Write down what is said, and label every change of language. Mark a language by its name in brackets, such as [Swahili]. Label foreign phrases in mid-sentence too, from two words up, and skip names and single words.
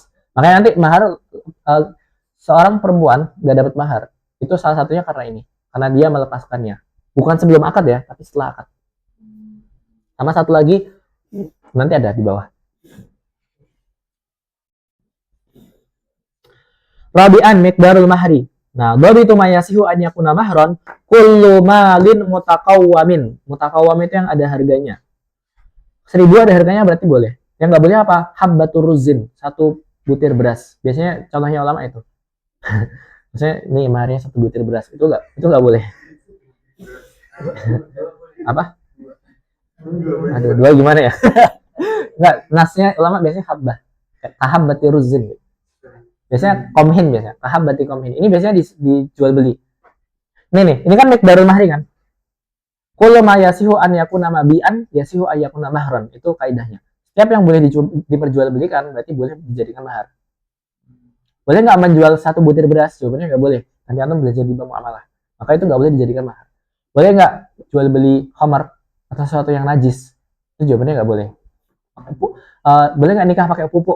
[Indonesian] Makanya nanti mahar seorang perempuan nggak dapat mahar itu salah satunya karena ini, karena dia melepaskannya. Bukan sebelum akad ya, tapi setelah akad. Sama satu lagi nanti ada di bawah. [Arabic] رابعا مقدار المهر. نعم ضابط ما يصح أن يكون مهرا كل مال متقوم. [Indonesian] Mutakawwam itu yang ada harganya. 1.000 ada harganya berarti boleh. Yang nggak boleh apa? [Arabic] حبة الرز, [Indonesian] 1 butir beras. Biasanya contohnya ulama itu. Maksudnya ini maharnya 1 butir beras. Itu nggak boleh. Apa? Aduh, 2 gimana ya? Enggak, nasnya ulama biasanya habbah. [Arabic] كحبة رز. [Indonesian] Biasanya komhin biasanya. [Arabic] كحبة قمح. [Indonesian] Ini biasanya dijual beli. Ini kan [Arabic] مقدار المهر [Indonesian] kan? [Arabic] كل ما يصح أن يكون مبيعا يصح أن يكون مهرا. [Indonesian] Itu kaidahnya. Setiap yang boleh diperjualbelikan berarti boleh dijadikan mahar. Boleh nggak menjual 1 butir beras? Jawabannya nggak boleh. Nanti antum belajar di bab muamalah. Maka itu nggak boleh dijadikan mahar. Boleh nggak jual beli khamar atau sesuatu yang najis? Itu jawabannya nggak boleh. Boleh nggak nikah pakai pupuk?